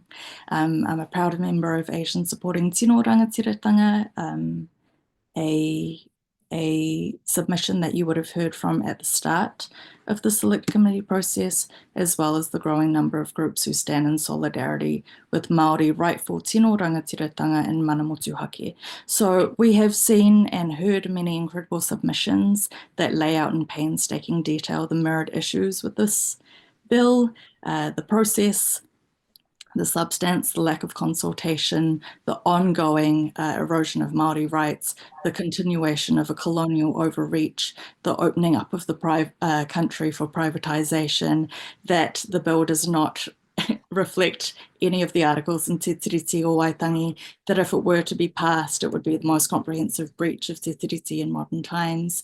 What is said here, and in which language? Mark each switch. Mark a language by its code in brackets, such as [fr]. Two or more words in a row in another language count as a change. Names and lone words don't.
[en] I'm a proud member of Asian Supporting Tino Rangatiratanga, a submission that you would have heard from at the start of the Select Committee process, as well as the growing number of groups who stand in solidarity with Māori rightful [mi] tino rangatiratanga [en] and [mi] mana motu hake. [en] So we have seen and heard many incredible submissions that lay out in painstaking detail the mirrored issues with this bill, the process, the substance, the lack of consultation, the ongoing erosion of Māori rights, the continuation of a colonial overreach, the opening up of the country for privatisation, that the bill does not reflect any of the articles in Te Tiriti o Waitangi, that if it were to be passed, it would be the most comprehensive breach of Te Tiriti in modern times.